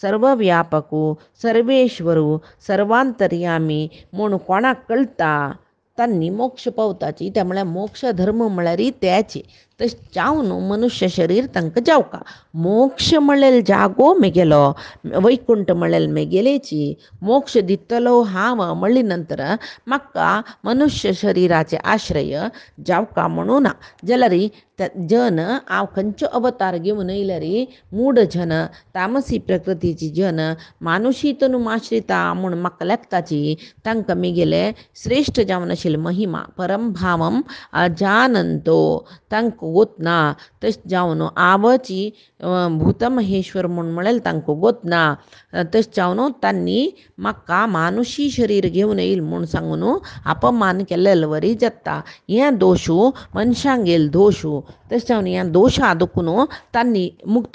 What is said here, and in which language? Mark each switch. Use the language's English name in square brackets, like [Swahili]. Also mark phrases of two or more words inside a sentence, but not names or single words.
[Konkani] सर्वव्यापको सर्वेश्वरो सर्वांतर्यामी म्हूण कोणाक कळटा त्यांनी मोक्ष पावताची त्यामुळे मोक्ष धर्म म्हळ्यार त्याचे तश जावन मनुष्य शरीर तांकां जावका मोक्ष म्हणलेल जागो मेगेलो वैकुंठ म्हणलेल मेगेलेची मोक्ष दितलो हांव म्हणली नंतर म्हाका मनुष्य शरिराचे आश्रय जावका म्हणून ना जाल्यार जन हांव खंयचो अवतार घेवन येयल्यार मूढ जन तामसी प्रकृतीची जन मानुशी तनू आश्रिता म्हूण म्हाका लेखताची तांकां मेगेले श्रेष्ठ जावन आशिल्ले महिमा [Sanskrit] परमभावम अजानंतो [Konkani] तांकां गोतना तशें जावन आवची भूतमहेश्वर म्हळेल तांकां गोतना तशें जावन तांणी म्हाका मानुशी शरीर घेवन येईल म्हूण सांगून अपमान केल्लें वरी जाता हें दोशू मनशांक येयल दोशू तशें जावन हें दोशा दुखून तांणी मुक्त